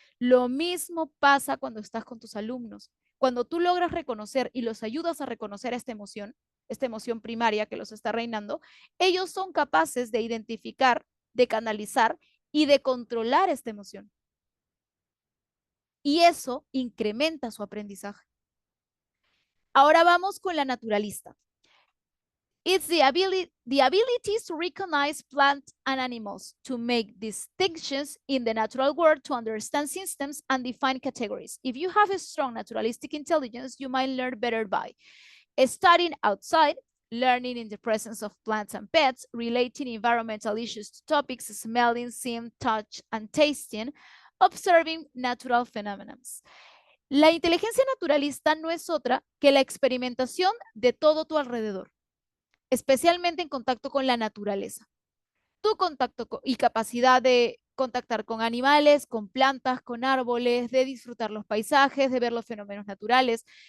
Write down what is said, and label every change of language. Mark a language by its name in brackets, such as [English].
[Spanish] Lo mismo pasa cuando estás con tus alumnos. Cuando tú logras reconocer y los ayudas a reconocer esta emoción primaria que los está reinando, ellos son capaces de identificar, de canalizar y de controlar esta emoción. Y eso incrementa su aprendizaje. Ahora vamos con la naturalista. [English] It's the ability to recognize plants and animals, to make distinctions in the natural world, to understand systems and define categories. If you have a strong naturalistic intelligence, you might learn better by studying outside, learning in the presence of plants and pets, relating environmental issues to topics, smelling, seeing, touch, and tasting, observing natural phenomena. [Spanish] La inteligencia naturalista no es otra que la experimentación de todo tu alrededor, especialmente en contacto con la naturaleza. Tu contacto y capacidad de contactar con animales, con plantas, con árboles, de disfrutar los paisajes, de ver los fenómenos naturales.